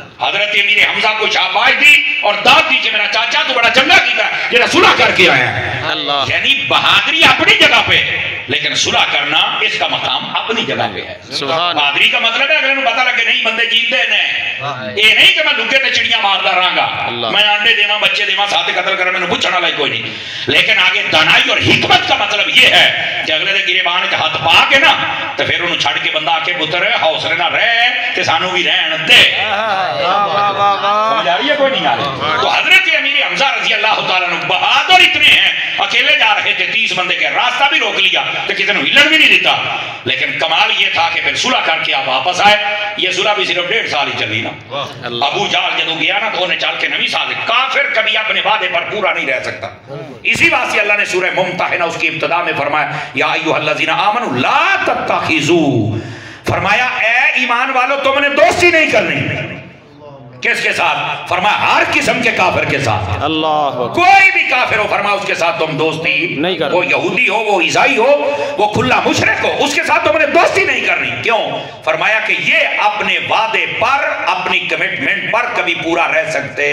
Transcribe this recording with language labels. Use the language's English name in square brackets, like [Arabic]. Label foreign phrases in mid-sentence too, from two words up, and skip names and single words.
[Urdu] حضرت امیر حمزہ کو شاباش دی اور داد دی کہ میرا چاچا تو [Punjabi] بڑا چنگا کیتا ہے جڑا [Urdu] صلح کر کے آیا ہے۔ یعنی بہادری اپنی جگہ پہ، لیکن صلح کرنا اس کا مقام اپنی جگہ پہ ہے۔ بہادری کا مطلب ہے [Punjabi] اگلے نوں پتہ لگے نہیں بندے جیت دے نے، [Urdu] یہ نہیں کہ میں لگے [Punjabi] تے چڑیاں ماردا رہاں گا، میں انڈے دیواں بچے دیواں [Urdu] ساتھ قتل کر میں پوچھنے والا کوئی نہیں، لیکن آگے دانائی اور حکمت کا مطلب یہ ہے کہ [Punjabi] اگلے دے گریبان وچ [Urdu] ہاتھ پا کے [Punjabi] نا تے پھر انہوں چھڑ کے بندہ آکے پتر حوصلے نہ رہ تے سانو بھی رہن دے۔ [Urdu] سمجھ آ رہی ہے کوئی نہیں آ رہی؟ تو حضرت امیر حمزہ رضی اللہ تعالیٰ عنہ بہادر اتنے ہیں، اکیلے جا رہے تھے، 30 بندے کے راستہ بھی روک لیا تو کسی نے ہلن بھی نہیں دیتا، لیکن کمال یہ تھا کہ پھر صلح کر کے آپ واپس آئے۔ یہ صلح بھی صرف 1.5 سال ہی چلی نا۔ [Punjabi] ابو جہل جدو گیا نا [Urdu] تو انہیں چل کے نویں سال، کافر کبھی اپنے وعدے پر پورا نہیں رہ سکتا۔ اسی واسطے اللہ نے سورہ ممتحنہ اس کی ابتدا میں فرمایا [Arabic] یا ایھا الذین آمنوا لا تتخذوا [Urdu] فرمایا اے ایمان والو تم نے دوستی نہیں کرنی. کس کے ساتھ؟ فرمایا ہر قسم کے کافر کے ساتھ. اللہ کوئی بھی کافر ہو فرمایا اس کے ساتھ تم دوستی نہیں کرنی. وہ یہودی ہو، وہ عیسائی ہو، وہ کھلا مشرک ہو، اس کے ساتھ تم نے دوستی نہیں کرنی. کیوں؟ فرمایا کہ یہ اپنے وعدے پر، اپنی کمٹمنٹ پر کبھی پورا رہ سکتے